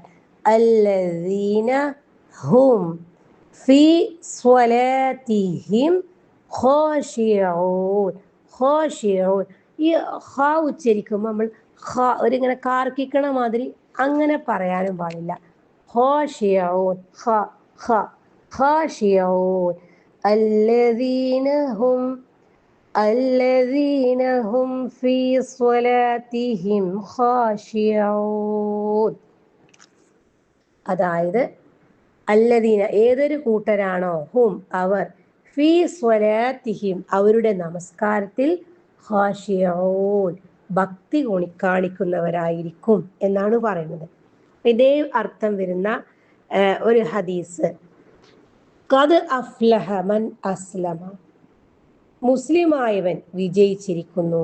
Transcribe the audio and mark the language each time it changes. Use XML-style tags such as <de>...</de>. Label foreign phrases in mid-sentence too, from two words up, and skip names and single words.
<ar>الذين هم في صلاتهم خاشعون.</ar> <ml>ഖാശിഊൻ, ഈ ഖ ഉച്ചരിക്കുമ്പോൾ നമ്മൾ ഒരിങ്ങനെ കാർക്കിക്കണ മാതിരി അങ്ങനെ പറയാനും പാടില്ല.</ml> <ar>خاشعون، خاشعون. الذين هم في صلاتهم خاشعون.</ar> <ml>അതായത് അല്ലദീന ഏതൊരു കൂട്ടരാണോ, ഹും അവർ,</ml> <ar>في صلاتهم</ar> <ml>അവരുടെ നമസ്കാരത്തിൽ, ഖാശിഊൻ ഭക്തി കാണിക്കുന്നവരായിരിക്കും എന്നാണ് പറയുന്നത്. ഇതേ അർത്ഥം വരുന്ന ഒരു ഹദീസ്,</ml> <ar>قد أفلح من أسلم,</ar> <ml>മുസ്ലിമായവൻ വിജയിച്ചിരിക്കുന്നു.</ml>